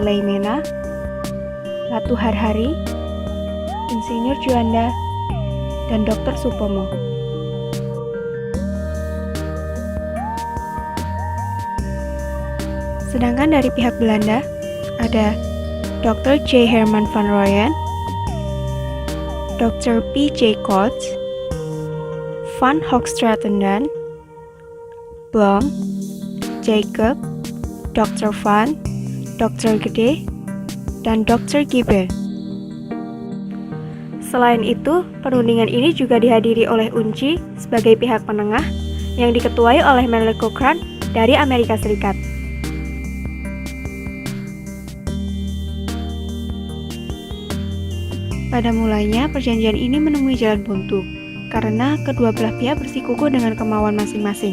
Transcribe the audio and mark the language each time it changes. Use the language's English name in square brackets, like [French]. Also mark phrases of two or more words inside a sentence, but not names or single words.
[Indonesian] Leimena, Ratu Harhari, Insinyur Juanda, dan Dr. Supomo. Sedangkan dari pihak Belanda ada Dr. J. Herman van Rooyen, Dr. P. J. Coates, Van Hoogstraten, Blom, Jacob, Dr. Van, Dr. Gede, dan Dr. Gibbon. Selain itu, perundingan ini juga dihadiri oleh UNCI sebagai pihak penengah yang diketuai oleh Merle Cochrane dari Amerika Serikat. Pada mulanya, perjanjian ini menemui jalan buntu karena kedua belah pihak bersikukuh dengan kemauan masing-masing.